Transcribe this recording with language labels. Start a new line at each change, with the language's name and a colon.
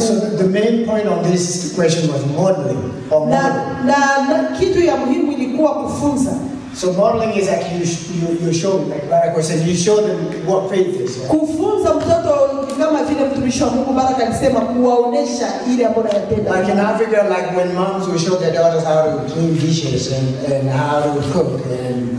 English: So the main point on this question was modeling or modeling.
Swahili: Na kitu ya muhimu ilikuwa kufunza.
English: So modeling is like you show, like Baraka said, you show them what faith is.
Swahili: Kufunza mtoto kama vile mtumishi wa Mungu Baraka alisema, kuwaonesha ile ambayo anapenda.
English: Like in Africa, like when moms will show their daughters how to clean dishes and how to cook and.